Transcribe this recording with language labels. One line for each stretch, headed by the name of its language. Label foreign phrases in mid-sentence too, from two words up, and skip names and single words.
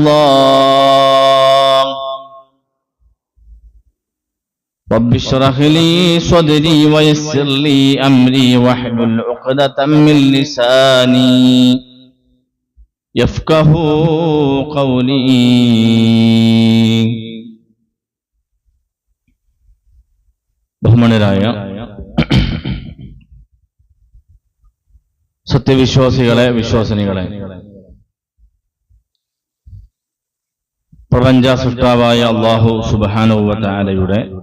Arabic: الله رب اشرح لي صدري ويسر لي أمري واحلل عقدة من لساني يفقهوا قولي.
Malayalam: ബഹുമാനരായ സത്യവിശ്വാസികളെ, വിശ്വാസിനികളെ, പ്രപഞ്ച സൃഷ്ടാവായ
Arabic: الله سبحانه وتعالى